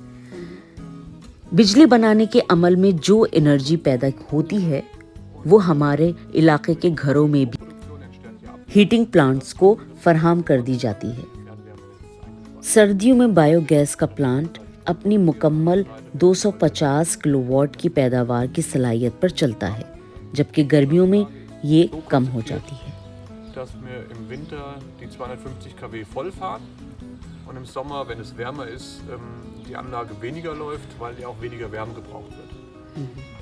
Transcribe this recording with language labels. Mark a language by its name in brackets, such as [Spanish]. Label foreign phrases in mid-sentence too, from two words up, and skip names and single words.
[Urdu] بجلی بنانے کے عمل میں جو انرجی پیدا ہوتی ہے وہ ہمارے علاقے کے گھروں میں بھی ہیٹنگ پلانٹس کو فراہم کر دی جاتی ہے. سردیوں میں بائیوگیس کا پلانٹ اپنی مکمل 250 کلوواٹ کی پیداوار کی صلاحیت پر چلتا ہے، جبکہ گرمیوں میں یہ کم ہو جاتی ہے. [German] dass wir im Winter die 250 kW voll fahren und im Sommer, wenn es wärmer ist, die Anlage weniger läuft, weil ja auch weniger Wärme gebraucht wird.